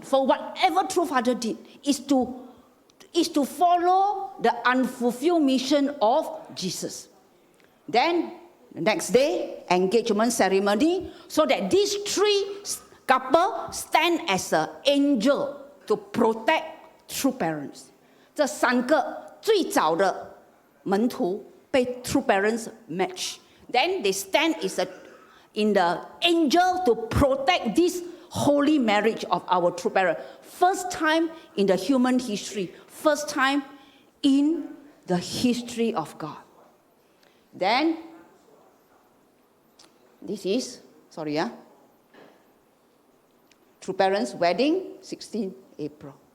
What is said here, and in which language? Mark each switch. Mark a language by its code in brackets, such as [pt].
[en] For whatever True Father did is to follow the unfulfilled mission of Jesus. Then the next day, engagement ceremony, so that these 3 couples stand as an angel to protect true parents. [zh] 这3个最早的门徒被 [en] true parents match. Then they stand in the angel to protect this holy marriage of our true parents. First time in the human history. First time in the history of God. Then, this is, True Parents' wedding, 16 April.